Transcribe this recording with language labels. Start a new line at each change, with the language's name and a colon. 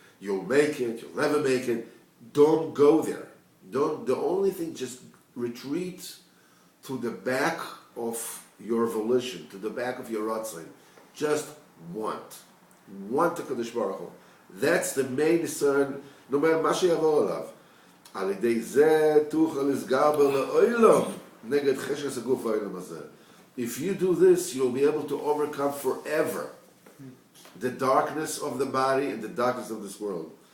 English: You'll make it, you'll never make it. Don't go there. The only thing, just retreat to the back of your volition, to the back of your ratzon. Just want. Want the Kodesh Baruch Hu. That's the main concern, no matter
Hebrew: מה שיבוא עליו. על ידי זה תוכל לסגבר לעולם נגד חשך הגוף העולם הזה.
English: If you do this, you'll be able to overcome forever the darkness of the body and the darkness of this world.